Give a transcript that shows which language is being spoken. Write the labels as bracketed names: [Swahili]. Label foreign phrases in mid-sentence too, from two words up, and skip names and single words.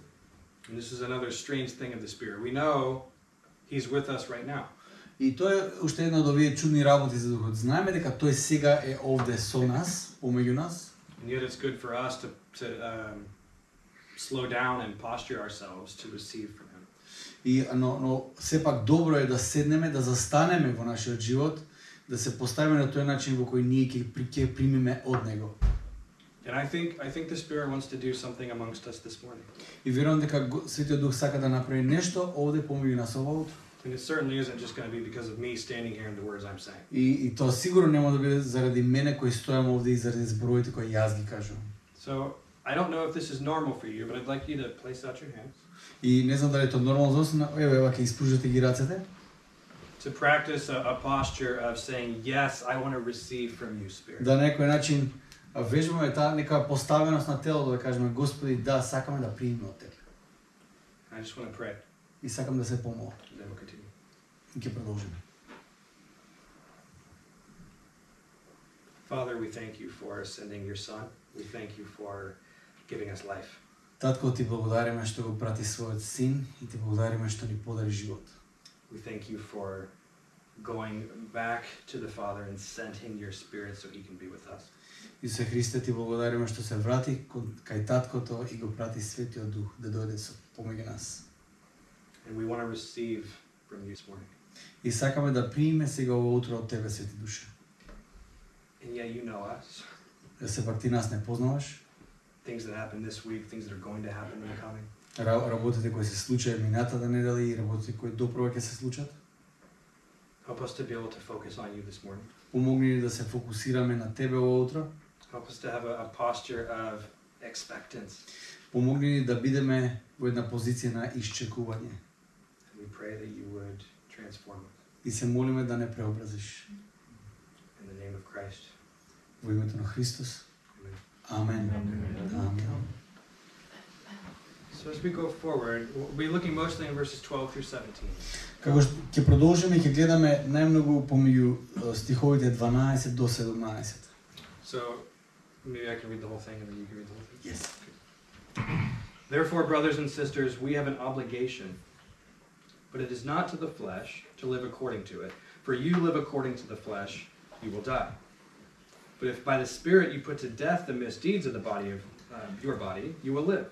[English] And this is another strange thing of the Spirit. We know He's with us right now. [Macedonian] И тоа е уште една од овие чудни работи за Духот. Знаеме дека тој сега е овде со нас, помеѓу нас. [English] And yet it's good for us to slow down and posture ourselves to receive from Him. [Macedonian] Но сепак добро е да седнеме, да застанеме во нашиот живот, да се поставиме на тој начин во кој ние ќе примиме од Него. [English] And I think the Spirit wants to do something amongst us this morning. [Macedonian] И верувам дека Светиот Дух сака да направи нешто овде помеѓу нас ова утро. [English] And it certainly isn't just going to be because of me standing here and the words I'm saying. [Macedonian] И тоа сигурно нема да биде заради мене кој стојам овде и заради зборовите кои јас ги кажувам. [English] So I don't know if this is normal for you, but I'd like you to place out your hands. [Macedonian] И не знам дали тоа нормално за вас, но еве ќе испружите ги рацете. [English] To practice a posture of saying, yes, I want to receive from you, Spirit. [Macedonian] Да на некој начин вежбаме таа нека поставеност на телото да кажеме Господи, да, сакаме да примиме од Тебе. [English] I just want to pray. [Macedonian] И сакам да се помолам. [English] And then we'll continue. [Macedonian] И ќе продолжиме. [English] Father, we thank you for sending your Son. We thank you for giving us life. [Macedonian] Татко, ти благодариме што го прати својот син и ти благодариме што ни подари живот. [English] We thank you for going back to the Father and sending your Spirit so He can be with us. [Macedonian] Исусе Христе, ти благодариме што се врати кај Таткото и го прати Светиот Дух да дојде со помеѓу нас. [English] And we want to receive from you this morning. [Macedonian] И сакаме да примиме сега ова утро од Тебе, Свети Душе. [English] And yet you know us. [Macedonian] Да сепак ти нас не познаваш. [English] Things that happened this week, things that are going to happen in the coming. [Macedonian] Работите кои се случаја минатата недела и работите кои допрва ќе се случат. [English] Help us to be able to focus on you this morning. [Macedonian] Помогни ни да се фокусираме на Тебе ова утро. [English] Help us to have a posture of expectance. [Macedonian] Помогни ни да бидеме во една позиција на исчекување. [English] And we pray that you would transform us. [Macedonian] И се молиме да не преобразиш. [English] In the name of Christ. [Macedonian] Во името на Христос. [English] Amen. [Macedonian] Амен. Амен. [English] So as we go forward, we'll be looking mostly in verses 12 through 17. [Macedonian] Како што ќе продолжиме и ќе гледаме најмногу помеѓу стиховите 12 до 17. [English] So maybe I can read the whole thing and then you can read the whole thing. Yes. Therefore, brothers and sisters, we have an obligation, but it is not to the flesh to live according to it. For you live according to the flesh, you will die. But if by the Spirit you put to death the misdeeds of the body of your body, you will live.